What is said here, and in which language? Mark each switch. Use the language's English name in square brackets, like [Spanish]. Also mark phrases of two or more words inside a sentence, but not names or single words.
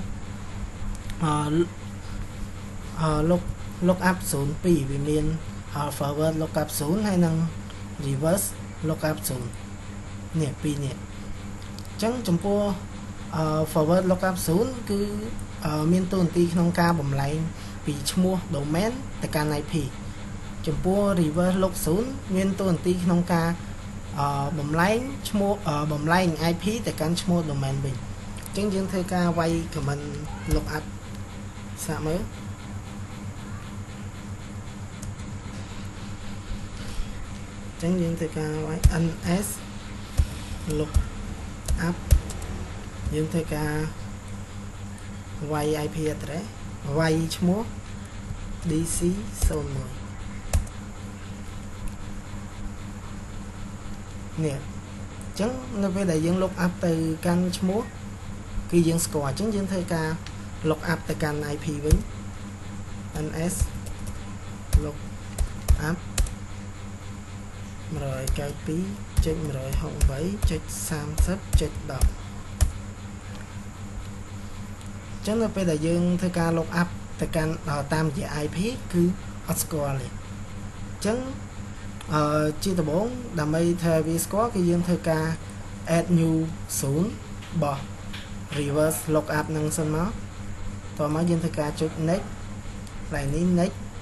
[Khmer] lookup 02វាមាន [English] forward lookup 0 [Khmer] ហើយនិង [English] reverse lookup 0 [Khmer] នេះពីរនេះចឹងចំពោះ [English] forward lookup 0 [Khmer] គឺមានតួនាទីក្នុងការបំលែងពីឈ្មោះ domain ទៅកាន់ IP ចំពោះ [English] reverse look 0 [Khmer] មានតួនាទីក្នុងការបំលែងឈ្មោះបំលែង IP ទៅកាន់ឈ្មោះ domain វិញអញ្ចឹងយើងធ្វើការវាយ [English] command lookup [Khmer] សាកមើលអញ្ចឹងយើងធ្វើការវាយ ns lookup យើងធ្វើការវាយ [English] IP address [Khmer] វាយឈ្មោះ DC01 នេះអញ្ចឹងនៅពេលដែលយើង [English] look up [Khmer] ទៅកាន់ឈ្មោះគឺយើងស្គាល់អញ្ចឹងយើងធ្វើការ [English] look up [Khmer] ទៅកាន់ IP វិញ [English] ns look up [Khmer] 192.168.30.10 ចឹងនៅពេលដែលយើងធ្វើការ [English] look up [Khmer] ទៅកាន់តាមរយៈ IP គឺអត់ស្គាល់ទេចឹងជាដំបូងដើម្បីធ្វើវាស្គាល់គឺយើងធ្វើការ [English] add new 0 [Khmer] បោះ [English] reverse lookup [Khmer] នឹងសិនមកតោះមកយើងធ្វើការចុច next កន្លែងនេះ next